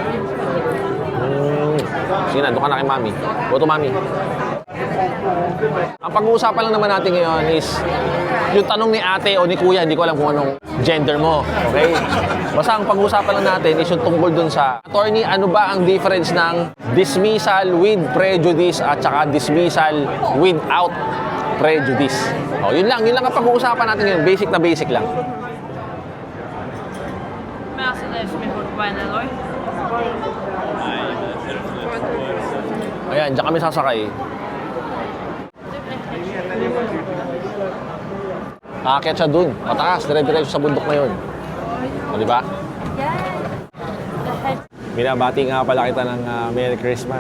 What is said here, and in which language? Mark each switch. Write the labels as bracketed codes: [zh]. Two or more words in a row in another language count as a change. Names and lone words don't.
[tl] Sige na, doon ka na kay Mami. [en] Go to Mami. [tl] Ang pag-uusapan lang naman natin ngayon is yung tanong ni ate o ni kuya, hindi ko alam kung anong gender mo, okay? Basta ang pag-uusapan lang natin is yung tungkol dun sa attorney, ano ba ang difference ng [en] dismissal with prejudice [tl] at saka [en] dismissal without prejudice. [tl] O, yun lang ang pag-uusapan natin ngayon, basic na basic lang. [sv] Men alltså det är som är fortfarande eller? [tl] Ayan, dyan kami sasakay. Aakyat siya dun, mataas, dire-diretso sa bundok na yun. O, di ba? Binabati nga pala kita ng [en] Merry Christmas.